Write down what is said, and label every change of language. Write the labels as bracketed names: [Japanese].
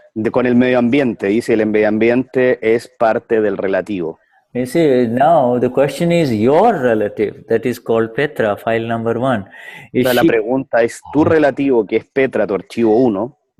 [Spanish] Con el medio ambiente, dice el medio ambiente es parte del relativo. [English] You see, now the question is your relative, that is called Petra, file number 1. [Spanish] La pregunta es tu relativo, que es Petra, tu archivo 1.